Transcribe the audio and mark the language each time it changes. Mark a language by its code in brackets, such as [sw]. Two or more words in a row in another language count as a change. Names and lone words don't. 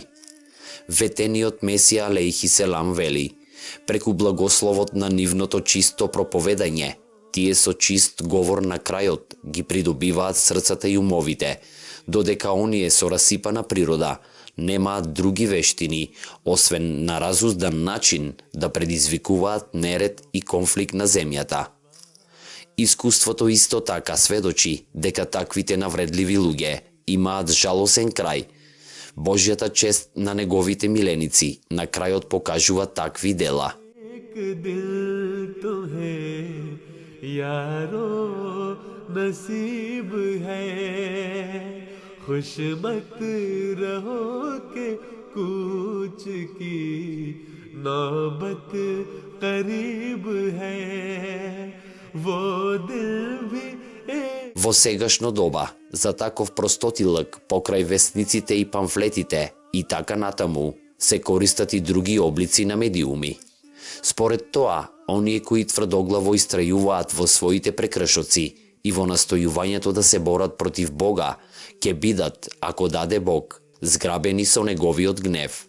[mk] Ветениот Месија [ar] عليه السلام [mk] вели: преку благословот на нивното чисто проповедање, тие со чист говор на крајот ги придобиваат срцата и умовите, додека оние со расипана природа немаат други вештини, освен на разуздан начин да предизвикуваат неред и конфликт на земјата. Искуството исто така сведочи дека таквите навредливи луѓе имаат жалосен крај. Божјата чест на неговите миленици на крајот покажува такви дела. [ur] ایک دل تمہیں یارو نصیب ہے، خوش مت رہو کہ کوچ کی نوبت قریب ہے، وہ دل بھی [mk] Во сегашно доба, за таков простотилък покрај вестниците и памфлетите и така натаму, се користат и други облици на медиуми. Според тоа, оние кои тврдоглаво истрајуваат во своите прекршоци и во настојувањето да се борат против Бога, ќе бидат, ако даде Бог, зграбени со неговиот гнев.